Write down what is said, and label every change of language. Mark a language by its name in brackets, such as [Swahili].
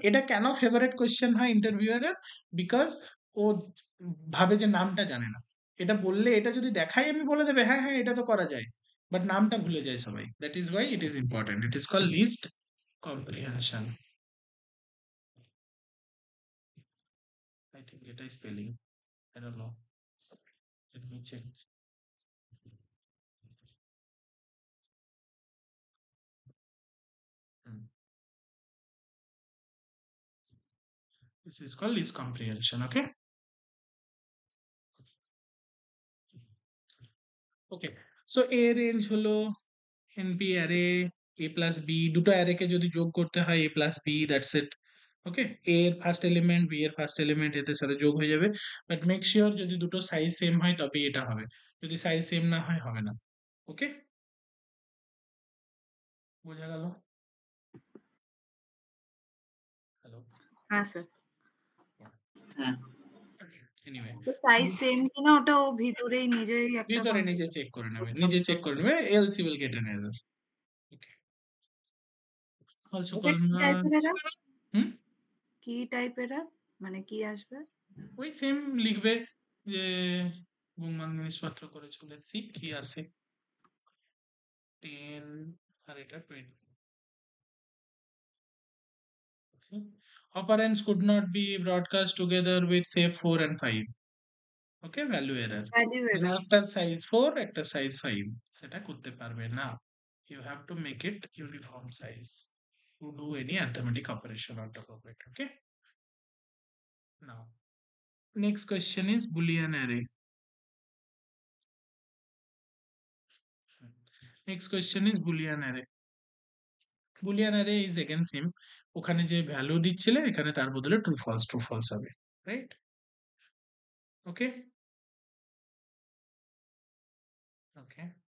[Bangla] এটা কেন favourite question হয় ইন্টারভিউয়ারের? বিকজ ও ভাবে যে নামটা জানে না। এটা বললে, এটা যদি দেখাই আমি বলে দেবে হ্যাঁ হ্যাঁ এটা তো করা যায়, বাট নামটা ভুলে যায় সবাই। [English] That is why it is important, it is called list comprehension. I think এটা spelling, I don't know, let me check. This is called least comprehension, okay? Okay, so A range হলো NP array A plus B, [Bangla] দুটো array কে যদি যোগ করতে হয় [English] A plus B, that's it. [Bangla] Okay, A এর first element B এর first element এদের সাথে যোগ হয়ে যাবে, বাট মেক শিওর যদি দুটো সাইজ সেম হয় তবে এটা হবে, যদি সাইজ সেম না হয় হবে না। ওকে, বোঝা গেল? হ্যালো, হ্যাঁ স্যার। হ্যাঁ [English] anyway [Bangla] সাইজ সেম কিনা ওটা ও ভিতরেই নিজেই একটা ভিতরে নিজে চেক করে নেবে, নিজে চেক করে নেবে, [English] else you will get an error. Okay, also [Bangla] এটা [English] called [Bangla] কি টাইপের [English] marks. Error? হুম, [Bangla] কি টাইপের এরর? মানে কি আসবে? ওই সেম লিখবে যে গুণমান জিনিসপত্র করেছো, লেটস সি কি আসে। 10 আর এটা 20। [English] See? Operands could not be broadcast together with say 4 and 5. Okay, value error. Value [Bangla] মানে [English] Error. [Bangla] একটা সাইজ 4 একটা সাইজ 5 সেটা করতে পারবে না। [English] You have to make it uniform size to do any arithmetic operation on top of it. Okay, now next question is Boolean array. Next question is Boolean array. Boolean array is again same. [Bangla] ওখানে যে value দিচ্ছিলে এখানে তার বদলে true false হবে, right? [English] okay okay,